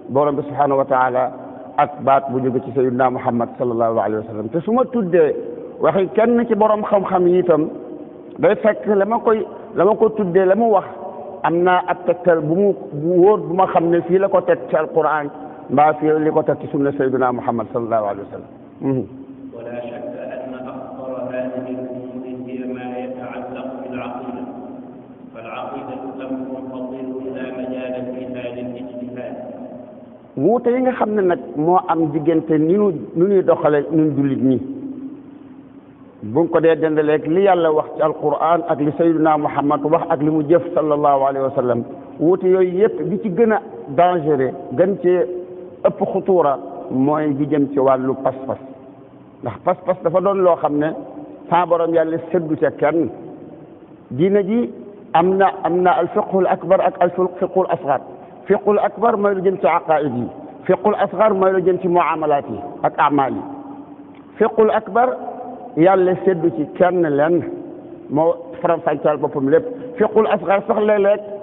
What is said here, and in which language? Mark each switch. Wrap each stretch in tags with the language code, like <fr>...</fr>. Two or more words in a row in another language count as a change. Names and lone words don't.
<wo>borom bi</wo> <ar>سبحانه وتعالى</ar> <wo>ak baat bu jóge ci sayyidina Muhammad</wo> <ar>صلى الله عليه وسلم</ar> <wo>te su ma tuddee waxi kenn ci borom xam-xam yi itam day fekk la ma ko tuddee la mu wax am naa ab tegtal bu wóor bu ma xam ne fii la ko teg ci alquran mbaa fii li ko teg ci sunna sayyidina Muhammad</wo> <ar>صلى الله عليه وسلم. ولا شك أن أخطر هذه الأمور هي ما يتعلق بالعقيدة فالعقيدة أمر خطير لا مجال فيها للاجتهاد.</ar> <wo>wuute yi nga xam ne nag moo am diggante ni nu ñuy doxale ñun jullit ñi bu ko dee dendaleeg li yàlla wax ci alquran ak li sayyidina Muhammad wax ak li mu jëf</wo> <ar>صلى الله عليه وسلم</ar> <wo>wuute yooyu yëpp bi ci gën a dangereux gën cee ëpp xutuura mooy gi jëm ci wàllu pas-pas ndax pas-pas dafa doon loo xam ne sa borom yàlla seddu ca kenn diina ji am na</wo> <ar>الفقه الأكبر</ar> <wo>ak</wo> <ar>الفقه الأصغر الفقه الأكبر</ar> <wo>mooy lu jëm ci aqaid yi</wo> <ar>الفقه الأصغر</ar> <wo>mooy lu jëm ci muamalat yi ak amal yi</wo> <ar>الفقه الأكبر</ar> <wo>yàlla seddu ci kenn leen moo faram-fàcceel boppam lépp</wo> <ar>الفقه الأصغر</ar> <wo>sax léeg-léeg</wo>